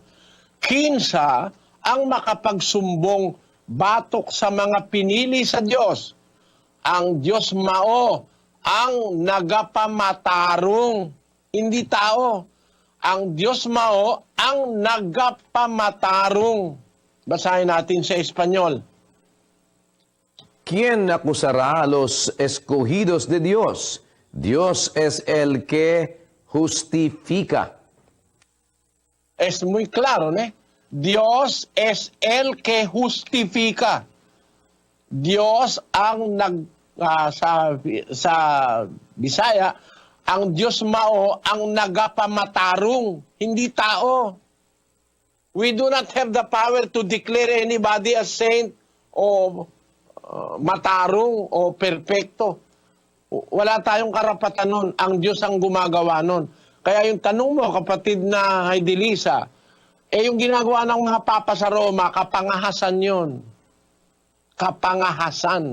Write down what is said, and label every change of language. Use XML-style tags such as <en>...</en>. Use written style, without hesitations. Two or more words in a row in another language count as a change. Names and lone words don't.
<ceb>Kinsa ang makapagsumbong batok sa mga pinili sa Diyos. Ang Diyos mao ang nagapamatarong,</ceb> <tl>hindi tao.</tl> <ceb>Ang Diyos mao ang nagapamatarong.</ceb> <tl>Basahin natin sa Espanyol.</tl> <es>¿Quién acusará a los escogidos de Dios? Dios es el que justifica. Es muy claro, ¿no? Dios es el que justifica.</es> <ceb>Dios ang sa Bisaya, ang Diyos mao ang nagapamatarong,</ceb> <tl>hindi tao.</tl> <en>We do not have the power to declare anybody as saint</en> <tl>o matarong o perpekto. Wala tayong karapatan nun. Ang Diyos ang gumagawa nun. Kaya yung tanong mo, kapatid na Heidelisa, yung ginagawa ng mga papa sa Roma, kapangahasan yun. Kapangahasan.</tl>